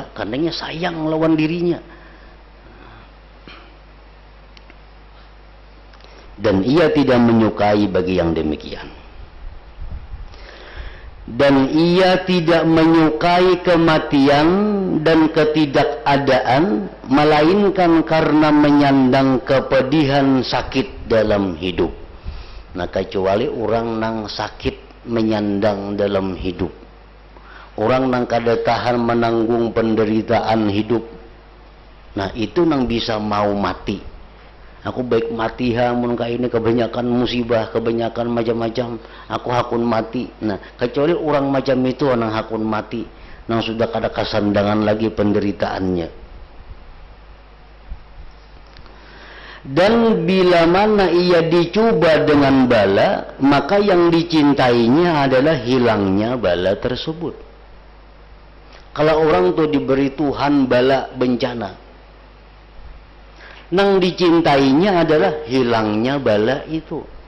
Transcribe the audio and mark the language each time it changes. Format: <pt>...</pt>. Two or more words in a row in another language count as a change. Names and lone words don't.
<id>Karena sayang lawan dirinya. Dan ia tidak menyukai bagi yang demikian. Dan ia tidak menyukai kematian dan ketidakadaan, melainkan karena menyandang kepedihan sakit dalam hidup. Nah,</id> <bjn>kecuali orang nang sakit menyandang dalam hidup, orang nang kada tahan menanggung penderitaan hidup, nah itu nang bisa mau mati. Aku baik mati mun ka ini kebanyakan musibah, kebanyakan macam-macam, aku hakun mati. Nah, kecuali orang macam itu nang hakun mati, nang sudah kada kasandangan lagi penderitaannya.</bjn> <id>Dan bila mana ia dicoba dengan bala, maka yang dicintainya adalah hilangnya bala tersebut. Kalau orang tuh diberi Tuhan bala bencana, nang dicintainya adalah hilangnya bala itu.</id>